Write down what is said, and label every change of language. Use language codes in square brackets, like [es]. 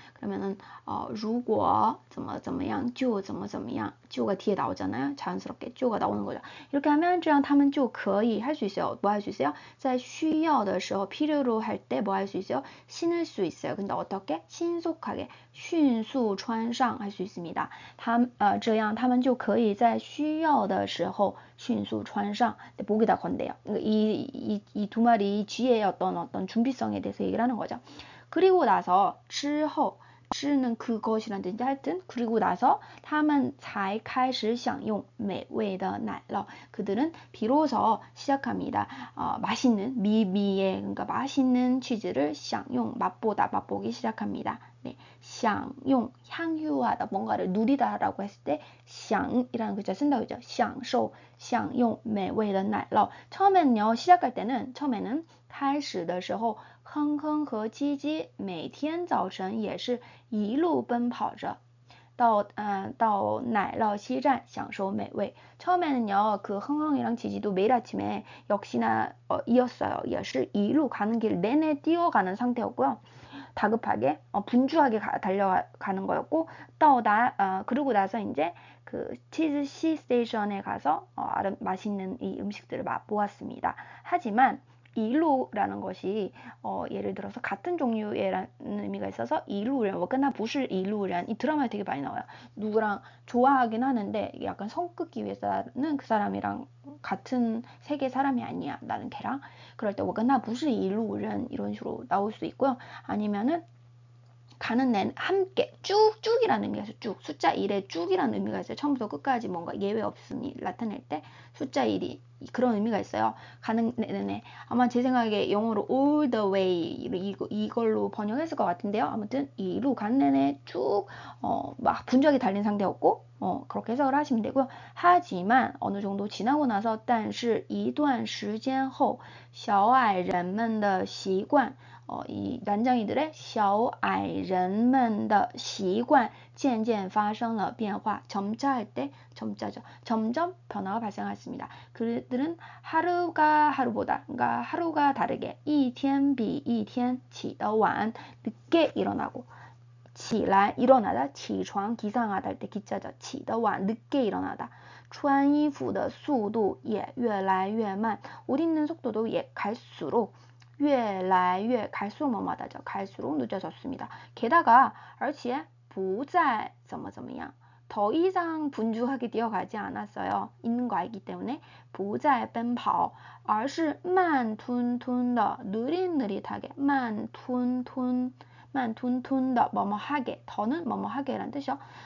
[ko] 그러면은 如果怎么怎么样就怎么怎么样 가 뒤에 나오잖아요. 자연스럽게 가 나오는 거죠. 이렇게 하면 这样他们就可以 할 수 있어요. 뭐 할 수 있어요? 在需要的时候 필요로 할 때 뭐 할 수 있어요? 신을 수 있어요. 근데 어떻게? 신속하게 迅速穿上 할 수 있습니다. [zh] 这样他们就可以在需要的时候迅速穿上 목에다 건대요. [ko] 이 두 마리 뒤에 어떤 준비성에 대해서 얘기를 하는 거죠. 그리고 나서 之后 는 그것이란 뜻인데 하여튼 그리고 나서 他们才开始享用美味的奶酪 그들은 비로소 시작합니다. 맛있는 미미의 그러니까 맛있는 치즈를 享用 맛보기 시작합니다. 네, 享用 향유하다 뭔가를 누리다라고 했을 때 享이라는 글자 쓴다고 했죠. [zh] 享受 享用美味的奶酪 처음에는요 시작할 때는 처음에는 开始的时候哼哼和鸡鸡每天早晨也是一路奔跑着到奶酪西站享受美味 처음에는요 그 흥흥이랑 지지도 매일 아침에 역시나 이었어요. [ko] 也是 一路 가는 길 내내 뛰어가는 상태였고요. 다급하게 분주하게 달려가는 거였고 그러고 나서 이제 그 치즈 시 스테이션에 가서 맛있는 이 음식들을 맛보았습니다. 하지만 이루라는 것이 예를 들어서 같은 종류의 의미가 있어서 이루는 我跟他不是一路人 이 드라마에 되게 많이 나와요. 누구랑 좋아하긴 하는데 약간 성끄기 위해서는 그 사람이랑 같은 세계 사람이 아니야. 나는 걔랑. 그럴 때 我跟他不是一路人 이런 식으로 나올 수 있고요. 아니면은 가는 내는 함께 쭉이라는 의미가 있어요. 쭉 숫자 1에 쭉이라는 의미가 있어요. 처음부터 끝까지 뭔가 예외 없음이 나타낼 때 숫자 1이 그런 의미가 있어요. 가는 내내 아마 제 생각에 영어로 all the way 이걸로 번역했을 것 같은데요. 아무튼 이로 가는 내내 쭉 막 분주하게 달린 상태였고 그렇게 해석을 하시면 되고요. 하지만 어느 정도 지나고 나서 但是一段时间后小矮人们的习惯 이 난장이들의 小矮人们的习惯渐渐发生了变化 점차 할 때 점자죠. 점점 변화가 발생했습니다. 그들은 하루가 하루보다 그러니까 하루가 다르게 一天比一天起得晚 늦게 일어나고 起来 일어나다 起床 기상하다 할 때 기자죠. 起得晚 늦게 일어나다 穿衣服的速度也越来越慢 옷 입는 속도도 갈수록 越来越 갈수록 뭐마다죠. 갈수록 늦어졌습니다. 게다가 而且不再怎么怎么样 더 이상 분주하게 뛰어가지 않았어요. 있는 거 알기 때문에 不再奔跑而是慢吞吞的 느릿느릿하게 慢吞吞的 뭐뭐하게 더는 뭐뭐하게라는 뜻이요.